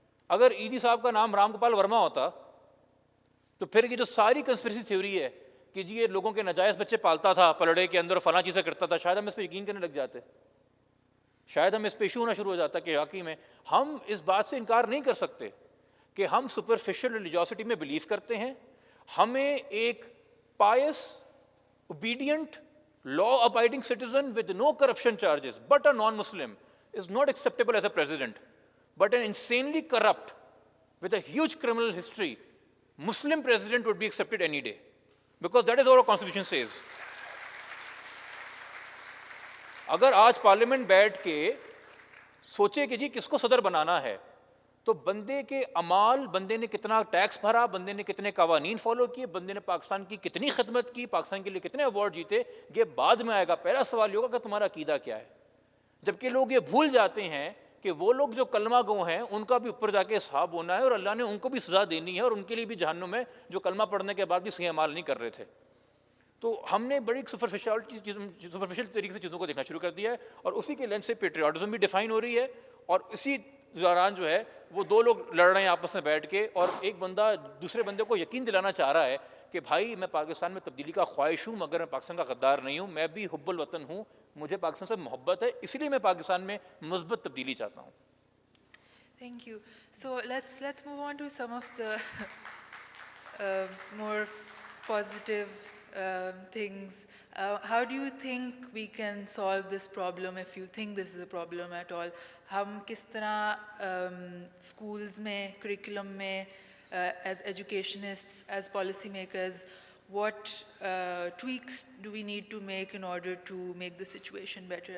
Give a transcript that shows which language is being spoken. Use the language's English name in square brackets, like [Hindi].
[Urdu] اگر ایدی صاحب کا نام رام گوپال ورما ہوتا تو پھر یہ جو ساری کنسپریسی تھیوری ہے کہ جی یہ لوگوں کے ناجائز بچے پالتا تھا پلڑے کے اندر اور فلاں چیزیں کرتا تھا، شاید ہم اس پہ یقین کرنے لگ جاتے، شاید ہم اس پہ ایشو ہونا شروع ہو جاتا کہ واقعی میں ہم اس بات سے انکار نہیں کر سکتے کہ ہم سپرفیشل ریلیجیوسٹی میں بلیو کرتے ہیں. [English] ہمیں ایک pious obedient law abiding citizen with no corruption charges but a non Muslim is not acceptable as a president, but an insanely corrupt with a huge criminal history Muslim president would be accepted any day, because that is what our constitution says. [Urdu] اگر آج parliament بیٹھ کے سوچے کہ جی کس کو صدر بنانا ہے, تو بندے کے اعمال, بندے نے کتنا ٹیکس بھرا, بندے نے کتنے قوانین فالو کیے, بندے نے پاکستان کی کتنی خدمت کی, پاکستان کے لیے کتنے ایوارڈ جیتے, یہ بعد میں آئے گا. پہلا سوال یہ ہوگا کہ تمہارا عقیدہ کیا ہے. جبکہ لوگ یہ بھول جاتے ہیں کہ وہ لوگ جو کلمہ گو ہیں ان کا بھی اوپر جا کے حساب ہونا ہے, اور اللہ نے ان کو بھی سزا دینی ہے, اور ان کے لیے بھی جہنم ہے جو کلمہ پڑھنے کے بعد بھی صحیح اعمال نہیں کر رہے تھے. تو ہم نے بڑی سپرفیشل طریقے سے چیزوں کو دیکھنا شروع کر دیا ہے, اور اسی کے لینس سے پیٹریاٹزم بھی ڈیفائن ہو رہی ہے. اور اسی دوران جو ہے وہ دو لوگ لڑ رہے ہیں آپس میں بیٹھ کے, اور ایک بندہ دوسرے بندے کو یقین دلانا چاہ رہا ہے کہ بھائی میں پاکستان میں تبدیلی کا خواہش ہوں, مگر میں پاکستان کا غدار نہیں ہوں, میں بھی حب الوطن ہوں, مجھے پاکستان سے محبت ہے, اس لیے میں پاکستان میں مثبت تبدیلی چاہتا ہوں. [English] Thank you. So let's move on to some of the more positive things. How do you think we can solve this problem, if you think this is a problem at all? [Urdu] ہم کس طرح [English] schools میں, curriculum میں, as educationists, as policy makers, what tweaks do we need to make in order to make the situation better?